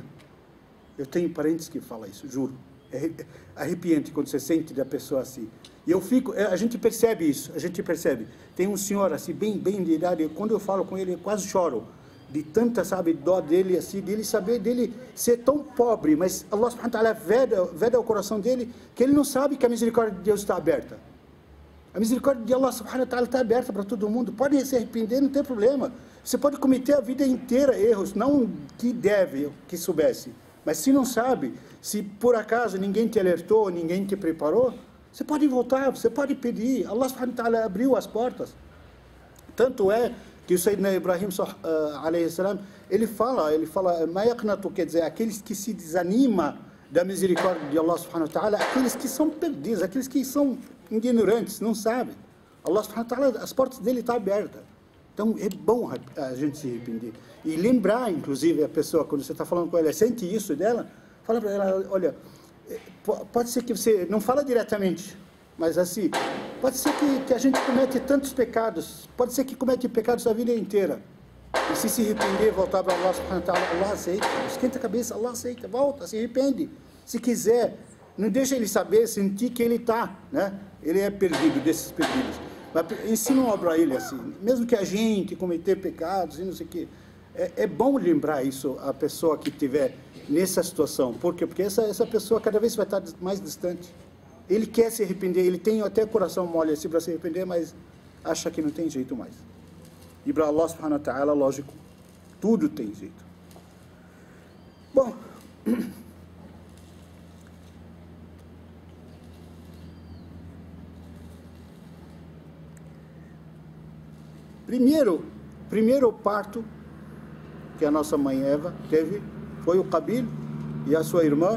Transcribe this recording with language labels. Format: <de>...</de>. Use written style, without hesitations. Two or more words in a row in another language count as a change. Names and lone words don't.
<pt>Eu tenho parentes que falam isso, juro. É arrepiante quando você sente da pessoa assim. E a gente percebe isso, a gente percebe. Tem um senhor assim, bem de idade, quando eu falo com ele, eu quase choro. De tanta, sabe, dó dele, assim, dele saber, dele ser tão pobre, mas Allah</pt> <ar>سبحانه وتعالى</ar> <pt>veda o coração dele, que ele não sabe que a misericórdia de Deus está aberta. A misericórdia de Allah</pt> <ar>سبحانه وتعالى</ar> <pt>está aberta para todo mundo. Pode se arrepender, não tem problema. Você pode cometer a vida inteira erros, não que deve, que soubesse. Mas se não sabe, se por acaso ninguém te alertou, ninguém te preparou, você pode voltar, você pode pedir. Allah</pt> <ar>سبحانه وتعالى</ar> <pt>abriu as portas. Tanto é que o Sayyidina Ibrahim,</pt> <ar>عليه السلام,</ar> <pt>ele fala,</pt> <ar>ما يقنط,</ar> <pt>quer dizer, aqueles que se desanimam da misericórdia de Allah</pt> <ar>سبحانه وتعالى,</ar> <pt>aqueles que são perdidos, aqueles que são ignorantes, não sabem. Allah</pt> <ar>سبحانه وتعالى,</ar> <pt>as portas dele estão abertas. Então é bom a gente se arrepender. E lembrar, inclusive, a pessoa, quando você está falando com ela, sente isso dela, fala para ela, olha, pode ser que você, não fala diretamente, mas assim, pode ser que a gente comete tantos pecados, pode ser que comete pecados a vida inteira. E se arrepender, voltar para Allah</pt> <ar>سبحانه وتعالى,</ar> <pt>Allah aceita. Esquenta a cabeça, Allah aceita, volta, se arrepende. Se quiser, não deixa ele saber, sentir que ele está, né? Ele é perdido, desses perdidos. Mas ensina para ele assim, mesmo que a gente cometer pecados e não sei o quê, é bom lembrar isso a pessoa que estiver nessa situação. Por quê? Porque essa pessoa cada vez vai estar mais distante. Ele quer se arrepender, ele tem até coração mole assim para se arrepender, mas acha que não tem jeito mais. E para Allah</pt> <ar>سبحانه وتعالى,</ar> <pt>lógico, tudo tem jeito. Bom, primeiro parto que a nossa mãe Eva teve foi o Qabil e a sua irmã.</pt>